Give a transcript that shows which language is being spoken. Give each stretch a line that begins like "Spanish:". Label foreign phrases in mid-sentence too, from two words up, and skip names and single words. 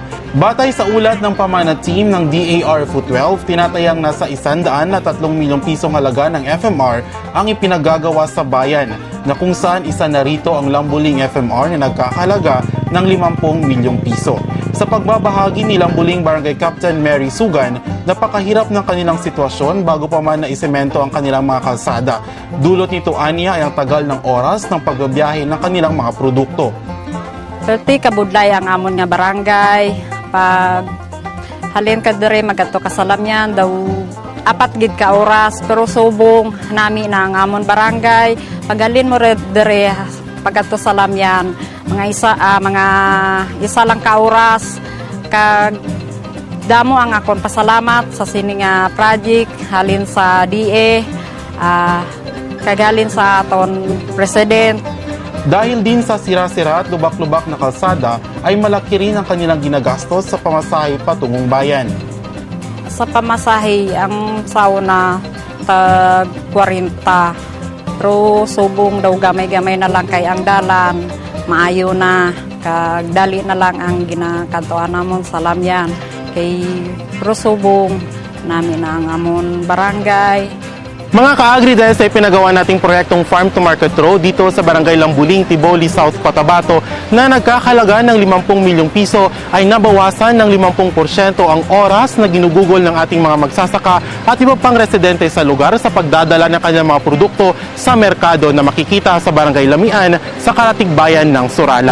Filipino: Batay sa ulat ng pamana team ng DARFO 12, tinatayang nasa 103 milyong pisong halaga ng FMR ang ipinagagawa sa bayan, na kung saan isa na rito ang Lambuling FMR na nagkakahalaga ng 50 milyong piso. Sa pagbabahagi ni Lambuling Barangay Captain Mary Sugan, napakahirap ng kanilang sitwasyon bago pa man naisemento ang kanilang mga kalsada. Dulot nito aniya ay ang tagal ng oras ng pagbabiyahe ng kanilang mga produkto.
Hiligaynon: Perti kabudlay ang amon nga barangay. Pag halin ka dire magato ka salamyan daw apat gid ka oras, pero subong nami na ang amon barangay. Pag halin mo dire pagato salamyan mga isa lang ka oras. Kag damo ang akon pasalamat sa sining project halin sa DA, kagalin sa aton president.
Filipino: Dahil din sa sira-sira at lubak-lubak na kalsada, ay malaki rin ang kanilang ginagastos sa pamasahe patungong bayan.
Hiligaynon: Sa pamasahe, ang sauna tag 40. Pero subong daw gamay-gamay na lang kay ang dalan. Maayo na, kagdali na lang ang ginakantoan namon sa lamyan. Kay pero subong namin ang amon barangay.
Filipino: Mga ka-agri, dahil sa ipinagawa nating proyektong Farm to Market Road dito sa Barangay Lambuling, Tiboli, South Cotabato na nagkakahalaga ng 50 milyong piso ay nabawasan ng 50% ang oras na ginugugol ng ating mga magsasaka at iba pang residente sa lugar sa pagdadala ng kanilang mga produkto sa merkado na makikita sa Barangay Lamian sa karatig bayan ng Surala.